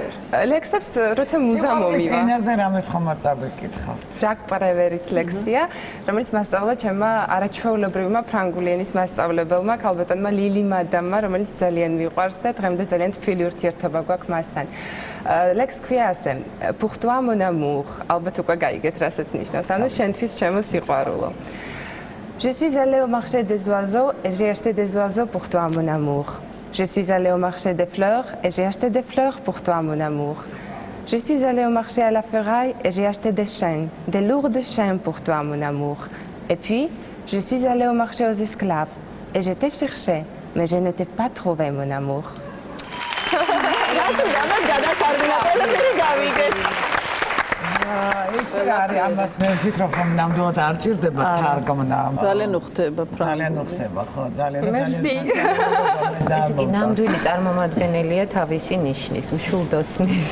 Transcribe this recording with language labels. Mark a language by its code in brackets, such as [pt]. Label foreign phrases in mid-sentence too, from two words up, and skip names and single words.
[ka] ლექსებს როცა მუზა მომივა. ენაზე რამეს ხომ არ წაგიკითხავთ? ჟაკ პრევერის ლექსია, რომელიც მასწავლა ჩემმა არაჩვეულებრივმა ფრანგული ენის მასწავლებელმა, ქალბატონმა ლილი მადამმა, რომელიც ძალიან მიყვარს და დღემდე ძალიან თბილი ურთიერთობა გვაქვს მასთან. ლექს ქვია ასე, [fr] pour toi mon amour, [ka] ალბათ უკვე გაიგეთ რასაც ნიშნავს, ანუ შენთვის ჩემო სიყვარულო. [fr] Je suis allée au marché des oiseaux et j'ai acheté des oiseaux pour toi mon amour. Je suis allée au marché des fleurs et j'ai acheté des fleurs pour toi mon amour. Je suis allée au marché à la ferraille et j'ai acheté des chaînes, des lourdes chaînes pour toi mon amour. Et puis, je suis allée au marché aux esclaves et je t'ai cherché, mais je ne t'ai pas trouvé mon amour. [ka] იცი რა არის ამას მე ვფიქრობ რომ ნამდვილად არ ჭირდება თარგმნა. ძალიან უხდება ძალიან უხდება ხო ძალიან ისეთი ნამდვილი წარმომადგენელია თავისი ნიშნის მშულდოსნის.